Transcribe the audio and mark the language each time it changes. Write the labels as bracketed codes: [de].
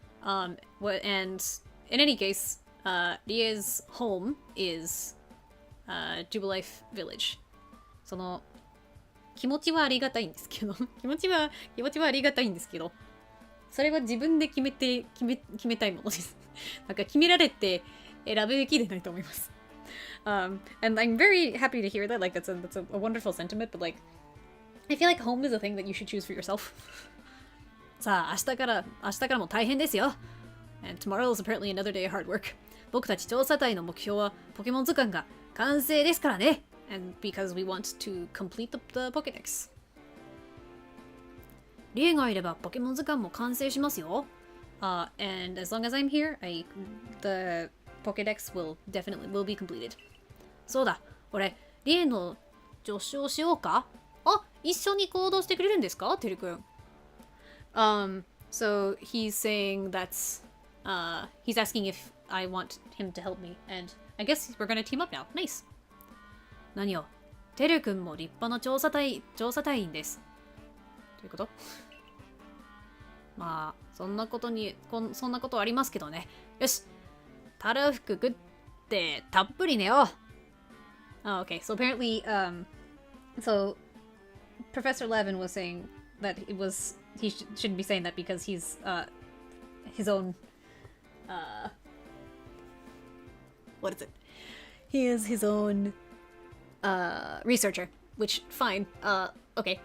[en] And in any case, Rie's home is Jubilife Village. [ja] その、気持ちはありがたいんですけど、気持ちはありがたいんですけど、それは自分で決めたいものです。なんか決められて選ぶべきでないと思います。 [en] And I'm very happy to hear that. Like that's a wonderful sentiment. But like, I feel like home is a thing that you should choose for yourself. [ja] さあ明日からも大変ですよ。 [en] And tomorrow is apparently another day of hard work. [ja] 僕たち調査隊の目標はポケモン図鑑が完成ですからね。 [en] And because we want to complete the Pokédex. [ja] リエがいればポケモン図鑑も完成しますよ。 [en] And as long as I'm here, the Pokédex will be completed. [ja] そうだ、俺、リエの助手をしようか？あ、一緒に行動してくれるんですか？てるくん。 [en] So he's saying that's, he's asking if I want him to help me, and I guess we're gonna team up now. Nice. [ja] 何よ、てるくんも立派な調査隊員です。ということ？まあ、そんなことありますけどね。よし。たらふく食ってたっぷり寝よう。 [en] Oh, okay. So apparently, so Professor Levin was saying that he shouldn't be saying that because he's his own what is it? He is his own researcher, which fine. Okay.